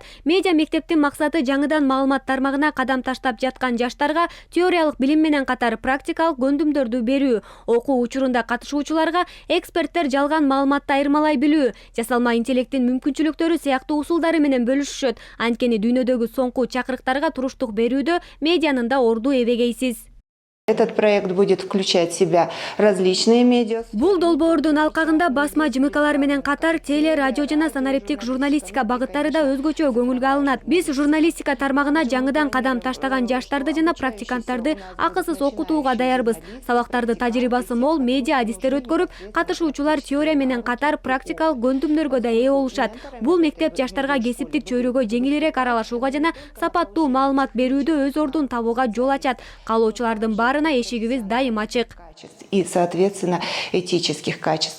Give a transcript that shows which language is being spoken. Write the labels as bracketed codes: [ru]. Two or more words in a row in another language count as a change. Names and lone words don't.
[ky] Медиа мектептин максаты жаңыдан маалымат тармагына кадам таштап жаткан жаштарга теориялык билим менен катар практикалык көндүмдөрдү берүү, окуу учурунда катышуучуларга эксперттер жалган маалыматты айырмалай билүү, жасалма интеллекттин мүмкүнчүлүктөрү сыяктуу усулдары менен бөлүшүшөт. Анткени дүйнөдөгү соңку чакырыктарга туруштук берүүдө медианын да орду эбегейсиз. [ru] Этот проект будет включать в себя различные медиа. [ky] Бул долбоордун алкагында басма жымыкалар менен катар теле, радио жана санариптик журналистика багыттары да өзгөчө көңүлгө алынат. Биз журналистика тармагына жаңыдан кадам таштаган жаштарды жана практиканттарды акысыз окутууга даярбыз. Сабактарды тажрыйбасы мол медиа адистер өткөрүп, катышуучулар теория менен катар практикалык көндүмдөргө да ээ болушат. Бул мектеп жаштарга кесиптик чөйрөгө жеңилирээк аралашууга жана сапаттуу маалымат берүүдө өз ордун табууга жол ачат. Каалоочулардын баарына эшигибиз дайым ачык. [ru] И, соответственно, этических качеств.